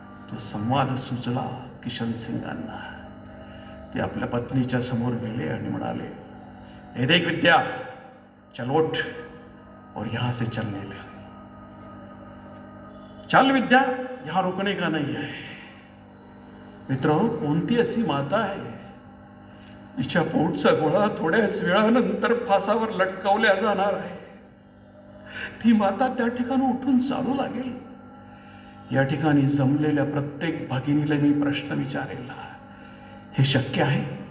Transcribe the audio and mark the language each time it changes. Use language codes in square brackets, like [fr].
[mr] तो संवाद सुचला किशन सिंगांना. ते आपल्या पत्नीच्या समोर गेले आणि म्हणाले, [hi] हे देख विद्या, चल उठ और यहां से चलने लग. चल विद्या, यहां रुकने का नहीं है. [mr] मित्र, कोणती अशी माता आहे तिच्या पोटचा गोळा थोड्याच वेळानंतर फासावर लटकावल्या जाणार आहे? ती माता त्या ठिकाणी उठून चालू लागेल. या ठिकाणी जमलेल्या प्रत्येक भगिनीला मी प्रश्न विचारेल, हे शक्य आहे?